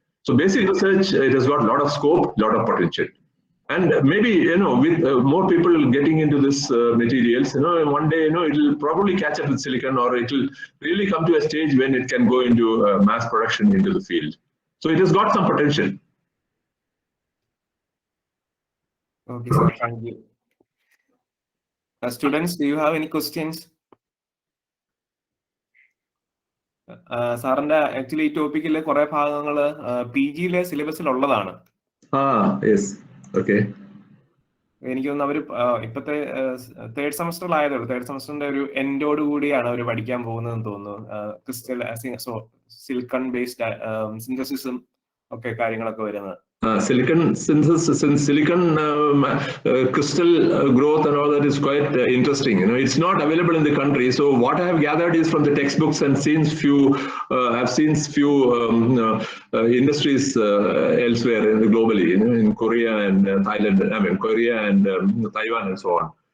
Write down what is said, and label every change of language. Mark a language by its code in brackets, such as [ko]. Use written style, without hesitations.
[en] So basic research, it has got a lot of scope, a lot of potential. And maybe with more people getting into this materials, one day it will probably catch up with silicon, or it will really come to a stage when it can go into mass production into the field. So it has got some potential. Okay, sir. Thank you. Students, do you have any questions? [ml] സാറിന്റെ actually ഈ ടോപ്പിക്കിലെ കുറെ ഭാഗങ്ങള് PG-യിലെ സിലബസിൽ ഉള്ളതാണ്. [en] Yes. Okay. [ml] എനിക്ക് തോന്നുന്നു അവര് ഇപ്പത്തെ തേർഡ് സെമസ്റ്ററിലായതേ ഉള്ളൂ. തേർഡ് സെമസ്റ്ററിന്റെ ഒരു എൻഡോട് കൂടിയാണ് അവർ പഠിക്കാൻ പോകുന്നതെന്ന് തോന്നുന്നു. ക്രിസ്റ്റൽ സിലിക്കൺ ബേസ്ഡ് സിന്തസിസും ഒക്കെ കാര്യങ്ങളൊക്കെ വരുന്നത്. [en] Silicon synthesis and silicon crystal growth and all that is quite interesting. It's not available in the country. So what I have gathered is from the textbooks and I've seen few industries elsewhere globally, in Korea and Thailand, Korea and Taiwan and so on.